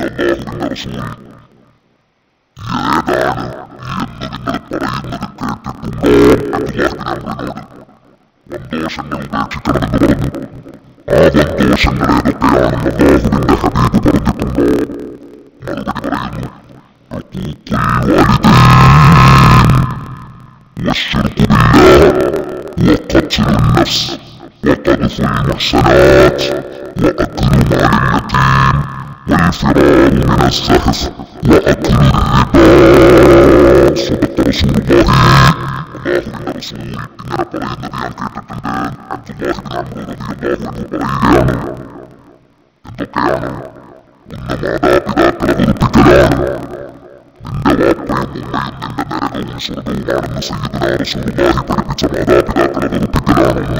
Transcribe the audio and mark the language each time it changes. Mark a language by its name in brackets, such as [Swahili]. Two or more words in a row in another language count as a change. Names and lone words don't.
[Malayalam] അല്ലാഹുവിന്റെ റസൂൽ ഏതാണ് എന്ന് നിങ്ങൾ പറയുന്നത് കേട്ടിട്ടുണ്ടോ? അല്ലാഹുവിന്റെ അമറിനോട് വൻദോഷങ്ങൾ ഉപേക്ഷിക്കണമെന്ന് പറഞ്ഞു. ആ വൻദോഷങ്ങൾ ഏതൊക്കെയാണെന്ന് അല്ലാഹുവിന്റെ ഹബീബ് പറഞ്ഞിട്ടുണ്ടോ? മറുപടി പറയുന്നു, [Arabic] والشرك بالله وقتل النفس وقذف المحصنات وأكل مال اليتيم والفرار من الزحف وأكل الربا. صدق رسول الله. [Malayalam] അല്ലാഹുവിന്റെ റസൂൽ ഇങ്ങനെ പറയുന്നത് ഞാൻ കേട്ടിട്ടുണ്ട്. അബ്ദുല്ലാഹി ഇബ്നു അംർ [Arabic] رضي الله عنه [Malayalam] പറയുകയാണ്, എന്തൊക്കെയാണ്? ഒന്ന്, മാതാപിതാക്കളെ വെറുപ്പിക്കലാണ്. നിന്റെ വാപ്പയും ഉമ്മയും നിന്റെ നരക നരകവും സ്വർഗവുമാണെന്ന് [Arabic] سيدنا رسول الله [Malayalam] പഠിപ്പിച്ച മാതാപിതാക്കളെ വെറുപ്പിക്കലാണ് ഒന്ന്.